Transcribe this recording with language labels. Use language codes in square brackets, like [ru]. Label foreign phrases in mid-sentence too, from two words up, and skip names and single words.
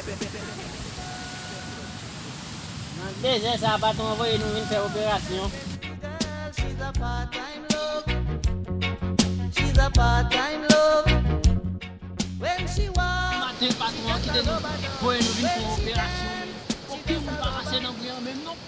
[ht] Dezè sa baton voye nou vin fè operasyon. [en] She's a part-time love. She's a part-time love. When she walks, [ht] Maten patron ki de nou voye nou vin fè operasyon. Opi moun pa rase nan gwen men non.